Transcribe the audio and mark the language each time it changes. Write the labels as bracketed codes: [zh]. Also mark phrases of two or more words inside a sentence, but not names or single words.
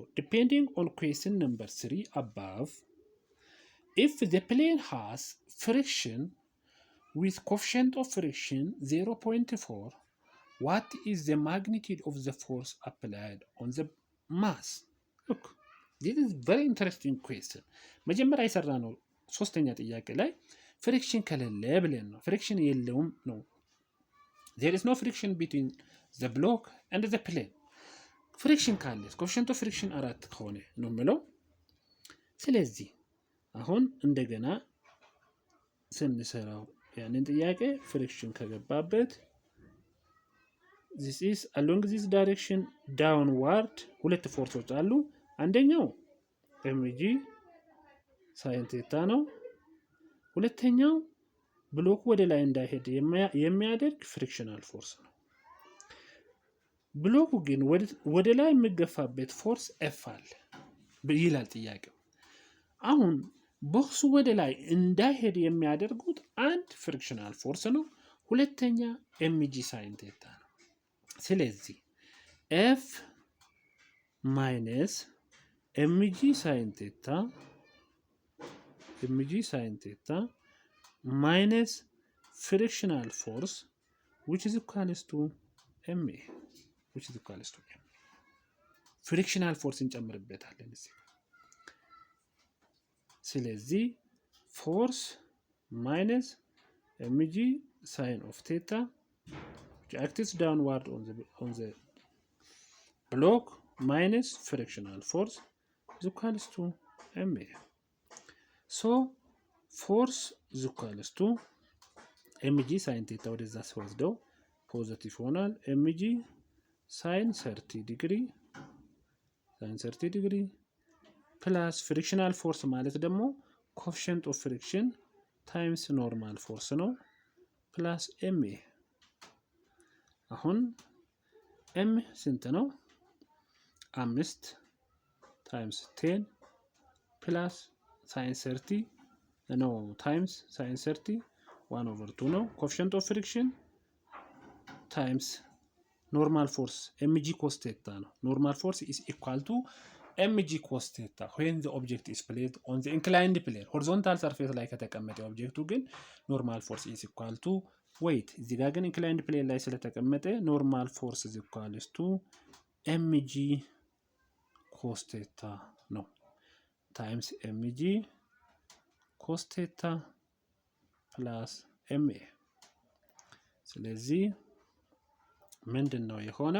[en] Depending on question number 3 above, if the plane has friction with coefficient of friction 0.4, what is the magnitude of the force applied on the mass? Look, this is very interesting question. [am] መጀመሪያ የሰራ ነው ሶስተኛ ጥያቄ ላይ ፍሪክሽን ከሌለ ብለን ነው። ፍሪክሽን የለውም ነው። [en] there is no friction between the block and the plane። [am] ፍሪክሽን ካለ [en] coefficient of friction [am] 4 ከሆነ ነው የምለው። ስለዚህ አሁን እንደገና ስንሰራው ያንን ጥያቄ ፍሪክሽን ከገባበት [en] this is along this direction downward [am] ሁለት ፎርሶች አሉ። አንደኛው [en] mg sin theta [am] ነው። ሁለተኛው ብሎኩ ወደ ላይ እንዳይሄድ የሚያደርግ [en] frictional force [am] ነው። ብሎኩ ግን ወደ ላይ የሚገፋበት [en] force F [am] አለ ይላል ጥያቄው። አሁን ቦክሱ ወደ ላይ እንዳይሄድ የሚያደርጉት አንድ [en] frictional force [am] ነው፣ ሁለተኛ [en] mg sin theta [am] ነው። ስለዚህ ኤፍ [en] ማይነስ mg sin theta minus frictional force which is equals to ma frictional force [am] እንጨምርበታለን እዚህ። ስለዚህ [en] force minus mg sin of theta which acts downward on the block minus frictional force is equals to ma. So force is equals to mg sin theta [am] ወደዛ ሲወስደው ፖዚቲቭ ሆናል። [en] mg sin 30 degree plus frictional force [am] ማለት ደግሞ [en] coefficient of friction times normal force ነው plus ma። [am] አሁን ኤም ስንት ነው? [en] 5 times 10 plus sin 30 ነው times sin 30 1/2 ነው። coefficient of friction times normal force mg cos theta ነው። normal force is equal to mg cos theta when the object is placed on the inclined plane horizontal surface [am] ላይ ከተቀመጠ ኦብጀክቱ ግን [en] normal force is equal to weight። [am] እዚህ ጋር ግን [en] inclined plane [am] ላይ ስለተቀመጠ [en] normal force is equal to mg cos theta ነው times mg cos theta plus ma። [am] ስለዚህ ምንድን ነው የሆነው?